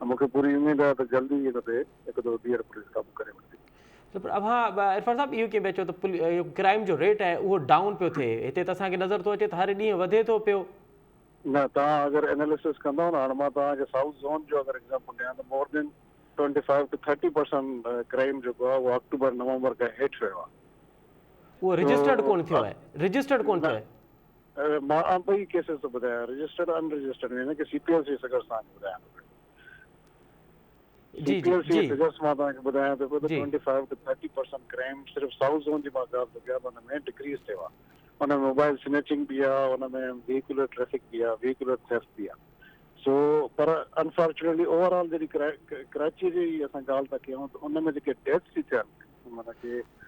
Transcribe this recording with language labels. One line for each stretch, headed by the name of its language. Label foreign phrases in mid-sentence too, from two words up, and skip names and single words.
Sindhi: मूंखे पूरी उमेद आहे त जल्दी हिन ते हिकु दफ़ो ॿीहर पुलिस काबू करे वठंदी। अब हाँ इरफान साहब, इहो कीअं पियो चओ त क्राइम जो रेट आहे उहो डाउन पियो थिए? हिते त असांखे नज़र थो अचे त हर ॾींहुं वधे थो पियो। न, तव्हां अगरि एनालिसिस कंदव न, हाणे मां तव्हांखे
English: south zone
Sindhi: जो अगरि एग्ज़ाम्पल ॾियां त
English: more than
Sindhi: 25 to 30% क्राइम जेको आहे उहो अक्टूबर नवंबर खां हेठि वियो आहे। उहो रजिस्टर्ड कोन थियो आहे? रजिस्टर्ड कोन थियो आहे? मां ॿई केसिस थो ॿुधायां,
English: registered unregistered,
Sindhi: यानी कि CPLC फिगर्स तव्हांखे ॿुधायां थो। CPLC फिगर्स मां तव्हांखे ॿुधायां थो पियो त 25 to 30% क्राइम सिर्फ़ु
English: south zone
Sindhi: जी मां ॻाल्हि थो कयां, हुन में डिक्रीज़ थियो आहे। हुन में
English: mobile snatching
Sindhi: भी आहे, हुन में
English: vehicular traffic
Sindhi: भी आहे,
English: vehicular theft
Sindhi: भी आहे। सो पर
English: unfortunately overall
Sindhi: जॾहिं कराची जी असां ॻाल्हि था कयूं त उन में जेके डेथ्स थी थियनि, माना कि